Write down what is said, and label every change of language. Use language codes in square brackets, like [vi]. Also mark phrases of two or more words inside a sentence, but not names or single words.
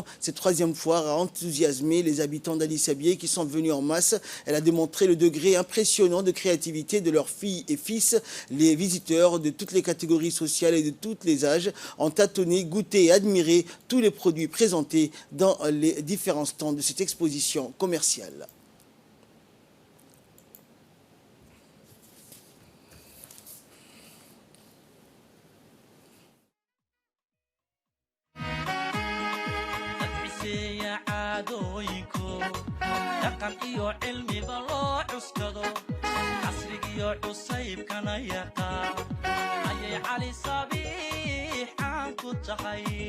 [fr] Cette troisième foire a enthousiasmé les habitants d'Addis Abeba qui sont venus en masse. Elle a démontré le degré impressionnant de créativité de leurs filles et fils. Les visiteurs de toutes les catégories sociales et de tous les âges ont tâtonné, goûté et admiré tous les produits présentés dans les différents stands de cette exposition commerciale. [so] dhaqan iyo cilmiba loo cuskado casrigiyo cusaybkana yaqaan ayay cali sabiix caan ku tahay